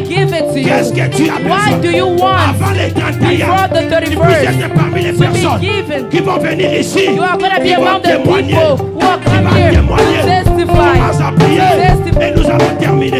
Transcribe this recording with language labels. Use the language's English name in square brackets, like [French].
[French] Qu'est-ce que tu as besoin? [English] What do you want? [French] Avant les 31, [English] before the 31st, [French] tu es parmi les personnes qui vont venir ici. [English] You are going to be [French] qui vont [English] among the [French] témoigner. [English] people who are come here to testify. [French] On va prier et nous allons terminer.